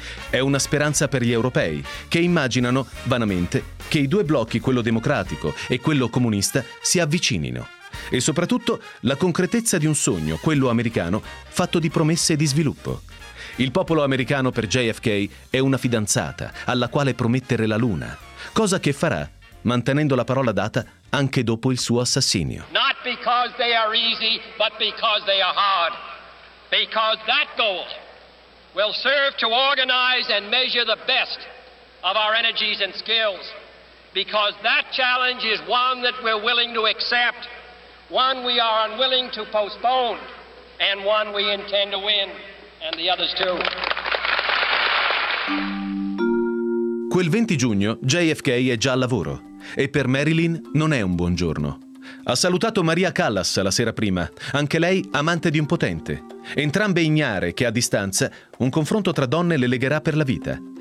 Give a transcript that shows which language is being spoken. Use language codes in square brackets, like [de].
[it] È una speranza per gli europei, che immaginano, vanamente, che i due blocchi, quello democratico e quello comunista, si avvicinino. E soprattutto la concretezza di un sogno, quello americano, fatto di promesse e di sviluppo. Il popolo americano per JFK è una fidanzata alla quale promettere la luna, cosa che farà mantenendo la parola data anche dopo il suo assassinio. [en] Not because they are easy, but because they are hard. Because that goal will serve to organize and measure the best of our energies and skills. Because that challenge is one that we're willing to accept, one we are unwilling to postpone, and one we intend to win, and the others too. [it] Quel 20 giugno JFK è già al lavoro. E per Marilyn non è un buon giorno. Ha salutato Maria Callas la sera prima, anche lei amante di un potente. Entrambe ignare che a distanza un confronto tra donne le legherà per la vita.